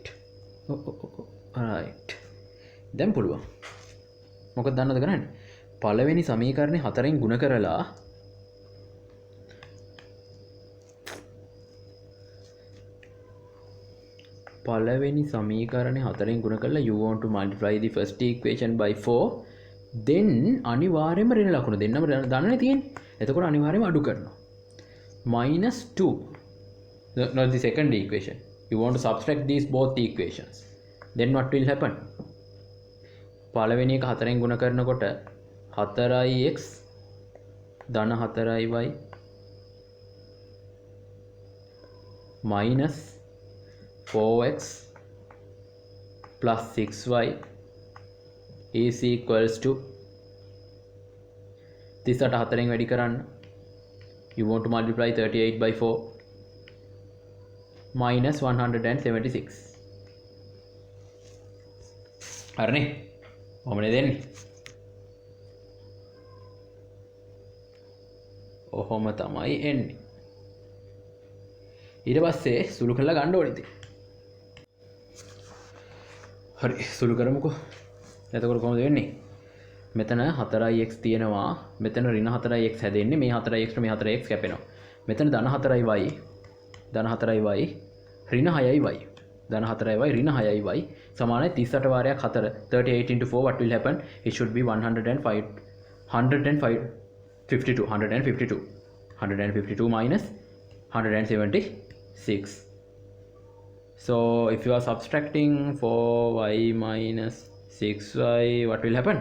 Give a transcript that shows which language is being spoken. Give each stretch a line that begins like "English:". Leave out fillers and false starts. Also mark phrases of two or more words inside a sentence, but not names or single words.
Sinhala: right. දැන් පුළුවන්. මොකද දන්නවද කරන්නේ? පළවෙනි සමීකරණේ 4න් ගුණ කරලා පළවෙනි සමීකරණේ 4න් ගුණ කරලා
English: you want to multiply the first equation by 4 then
Sinhala: අනිවාර්යයෙන්ම ඍණ ලකුණ දෙන්නම දන්නනේ තියෙන්නේ. එතකොට අනිවාර්යයෙන්ම අඩු කරනවා.
English: -2 not the second equation. You want to subtract these both equations. Then what will happen?
Sinhala: පළවෙනි එක 4න් ගුණ කරනකොට 4x ධන 4y
English: minus 4x plus 6y is equals to 38
Sinhala: 4න් වැඩි කරන්න.
English: You want to multiply 38 by 4 minus 176.
Sinhala: හරිනේ? කොහොමද දෙන්නේ? ඔහොම තමයි එන්නේ. ඊට පස්සේ සුළු කරලා ගන්න ඕනේ ඉතින්. හරි සුළු කරමුකෝ. එතකොට කොහොමද වෙන්නේ? මෙතන 4x තියෙනවා. මෙතන ඍණ 4x හැදෙන්නේ. මේ 4x මේ 4x කැපෙනවා. මෙතන ධන 4y ධන 4y ඍණ 6y ධන 4y ඍණ 6y සමානයි 38 වාරයක් 4
English: 38 into 4 what will happen? It should be 152 minus 176. So if you are subtracting 4y minus 6y what will happen?